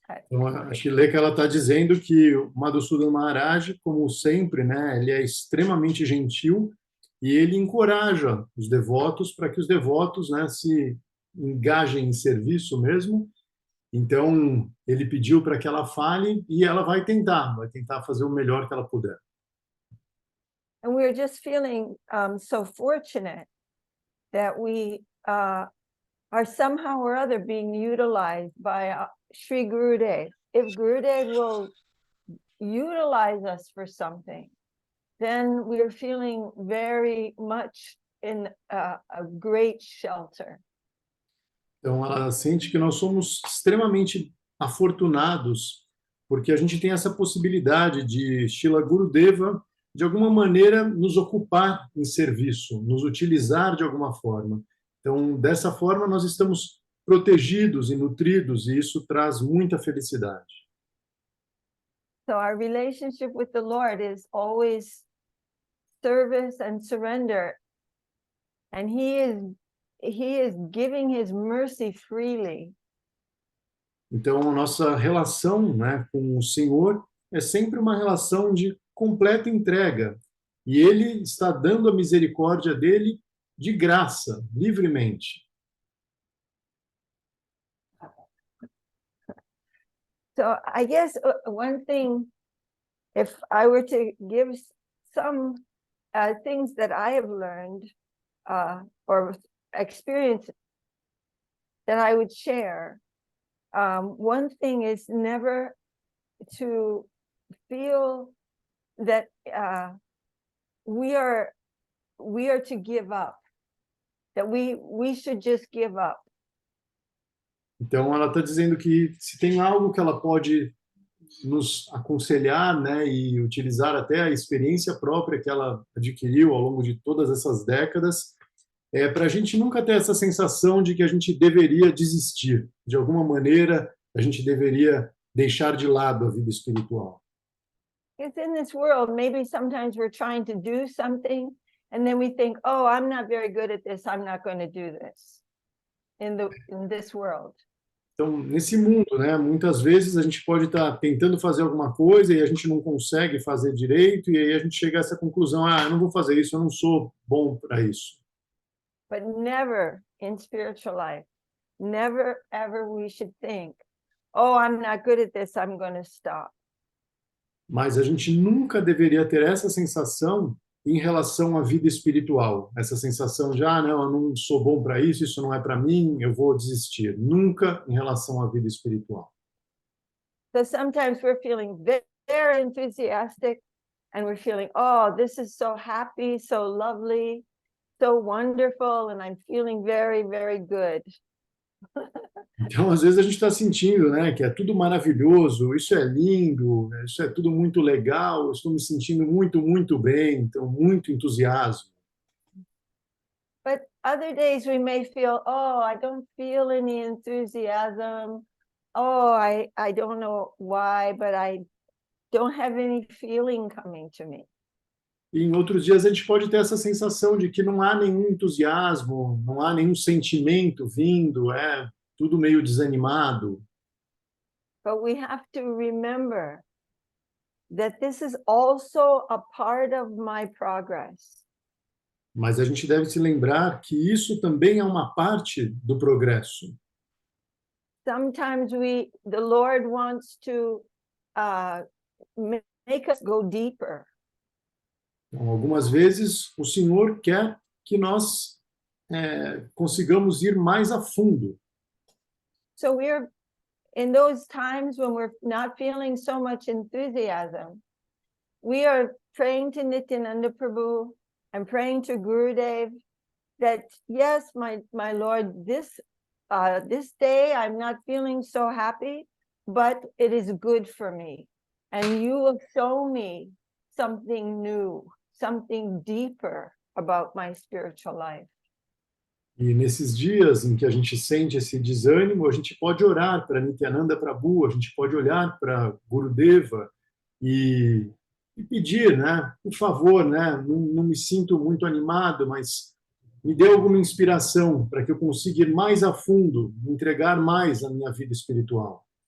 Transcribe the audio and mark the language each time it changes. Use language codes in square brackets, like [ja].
[pt] Então, a Srileka ela está dizendo que o Madhusudan Maharaj, como sempre, né, ele é extremamente gentil e ele encoraja os devotos para que os devotos, né, se engajem em serviço mesmo. Então, ele pediu para que ela fale e ela vai tentar fazer o melhor que ela puder. [en] And we're just feeling so fortunate that we are somehow or other being utilized by Sri Gurudev. If Gurudev will utilize us for something, then we're feeling very much in a great shelter. [pt] Então, ela sente que nós somos extremamente afortunados porque a gente tem essa possibilidade de Srila Gurudeva, de alguma maneira, nos ocupar em serviço, nos utilizar de alguma forma. Então, dessa forma, nós estamos protegidos e nutridos, e isso traz muita felicidade. [en] So our relationship with the Lord is always service and surrender. And he is giving his mercy freely. [pt] Então, a nossa relação, né, com o Senhor é sempre uma relação de completa entrega. E Ele está dando a misericórdia dele de graça, livremente. [en] So I guess one thing, if I were to give some things that I have learned or experienced that I would share, one thing is never to feel that we are to give up, that we should just give up. [pt] Então, ela está dizendo que se tem algo que ela pode nos aconselhar, né, e utilizar até a experiência própria que ela adquiriu ao longo de todas essas décadas, é para a gente nunca ter essa sensação de que a gente deveria desistir. De alguma maneira, a gente deveria deixar de lado a vida espiritual. [en] Because in this world, maybe sometimes we're trying to do something, and then we think, oh, I'm not very good at this, I'm not going to do this in this world. [pt] Então, nesse mundo, né, muitas vezes a gente pode estar tentando fazer alguma coisa e a gente não consegue fazer direito, e aí a gente chega a essa conclusão, eu não vou fazer isso, eu não sou bom para isso. [en] But never in spiritual life, never ever we should think, oh, I'm not good at this, I'm going to stop. [pt] Mas a gente nunca deveria ter essa sensação em relação à vida espiritual. Essa sensação de, não, eu não sou bom para isso, isso não é para mim, eu vou desistir. Nunca em relação à vida espiritual. [en] So sometimes we're feeling very enthusiastic and we're feeling, oh, this is so happy, so lovely, so wonderful, and I'm feeling very, very good. [pt] Então, às vezes a gente está sentindo, né, que é tudo maravilhoso, isso é lindo, isso é tudo muito legal, eu estou me sentindo muito, muito bem, então muito entusiasmo. [en] But other days we may feel, oh, I don't feel any enthusiasm. Oh, I don't know why, but I don't have any feeling coming to me. [pt] E em outros dias a gente pode ter essa sensação de que não há nenhum entusiasmo, não há nenhum sentimento vindo, é tudo meio desanimado. [en] But we have to remember that this is also a part of my progress. [pt] Mas a gente deve se lembrar que isso também é uma parte do progresso. [en] Sometimes the Lord wants to make us go deeper. [pt] Então, algumas vezes o Senhor quer que nós consigamos ir mais a fundo. [en] So we're in those times when we're not feeling so much enthusiasm, we are praying to Nityananda Prabhu and praying to Gurudev that, yes, my Lord, this day I'm not feeling so happy, but it is good for me. And you will show me something new, something deeper about my spiritual life. [pt] E nesses dias em que a gente sente esse desânimo, a gente pode orar para Nityananda Prabhu, a gente pode olhar para Gurudeva e e pedir, né? Por favor, né? Não me sinto muito animado, mas me dê alguma inspiração para que eu consiga ir mais a fundo, entregar mais a minha vida espiritual.